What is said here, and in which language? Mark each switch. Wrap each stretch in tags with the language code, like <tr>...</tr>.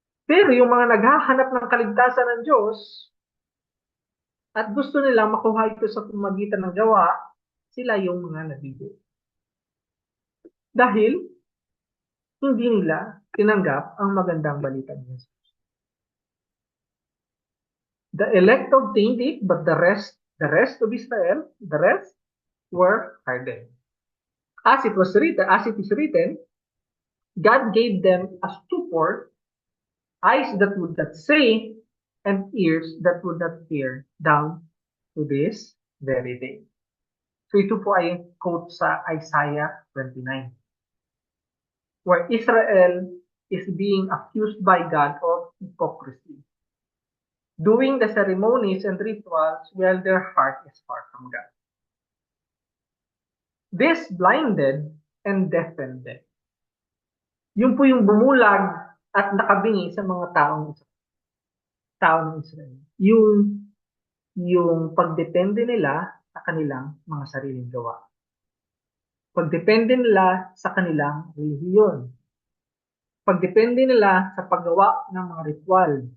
<tl>Pero yung mga naghahanap ng kaligtasan ng Diyos, at gusto nila makuha ito sa pamamagitan ng gawa, sila yung mga nabigo. Dahil hindi nila tinanggap ang magandang balita ng Jesus.</tl> <en>The elect obtained it, but the rest of Israel, the rest were hardened. As it is written, God gave them a stupor, eyes that would not see, and ears that would not hear, down to this very day.</en> <tl>So ito po ay quote sa</tl> <en>Isaiah 29, where Israel is being accused by God of hypocrisy, doing the ceremonies and rituals while their heart is far from God. This blinded and deafened them.</en> <tl>Yun po yung bumulag at nakabingi sa mga tao ng Israel. Yung pagdepende nila sa kanilang mga sariling gawa. Pagdepende nila sa kanilang relihiyon. Pagdepende nila sa paggawa ng mga ritual.</tl>